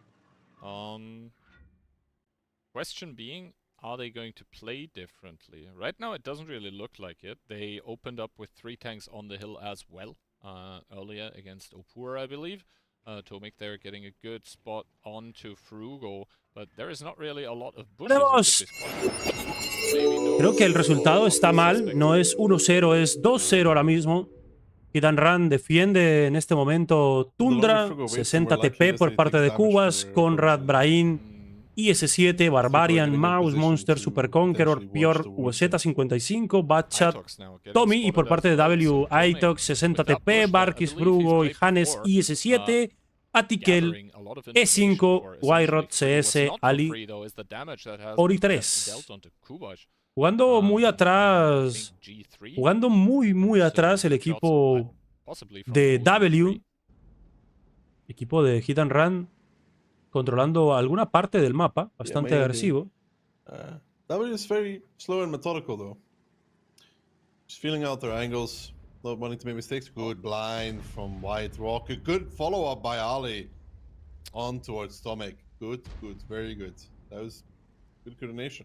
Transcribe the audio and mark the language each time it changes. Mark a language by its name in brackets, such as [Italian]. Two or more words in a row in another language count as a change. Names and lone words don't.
[English] Question being, are they going to play differently? Right now, it doesn't really look like it. They opened up with 3 tanks on the hill as well earlier against Opur, I believe. Tomic there getting a good spot onto Frugo, but there is not really a lot of bushes. [Spanish] Creo que el resultado está mal. No es 1-0, es 2-0 ahora mismo. Hit and Run defiende en este momento Tundra. 60 TP por parte de Cubas. Conrad, Brahim IS-7, Barbarian, Mouse, Monster, Super Conqueror, Pior, WZ-55, Batchat, Tommy, y por parte de W, Itox, 60TP, Barkis, Brugo y Hannes, IS-7, Atikel, E5, Wyrod, CS, Ali, Ori 3. Jugando muy atrás, jugando muy atrás el equipo de W, equipo de Hit and Run, controlando alguna parte del mapa, bastante agresivo. [English] W is very slow and methodical though. Just feeling out their angles, not wanting to make mistakes. Good blind from White Rock. A good follow-up by Ali on towards Tomek. Good, very good. That was good coordination.